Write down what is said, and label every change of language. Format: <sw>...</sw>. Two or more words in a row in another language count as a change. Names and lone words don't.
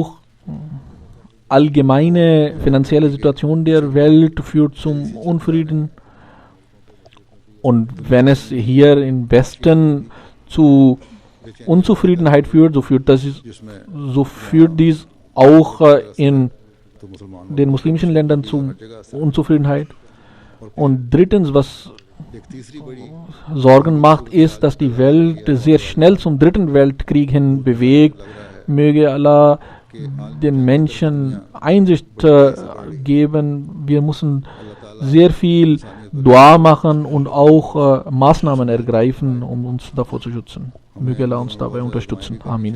<de>Auch allgemeine finanzielle Situation der Welt führt zum Unfrieden. Und wenn es hier im Westen zu Unzufriedenheit führt,</de> <ur>जिसमें</ur> <de>so führt dies auch in</de> <ur>تو مسلمانوں</ur> <de>den muslimischen Ländern zu Unzufriedenheit. Und drittens, was</de> <ur>ایک تیسری بڑی</ur> <de>Sorgen macht, ist, dass die Welt sehr schnell zum dritten Weltkrieg hin bewegt. Möge Allah den Menschen Einsicht geben. Wir müssen sehr viel Dua machen und auch Maßnahmen ergreifen, um uns davor zu schützen. Möge Allah uns dabei unterstützen. Amin.</de>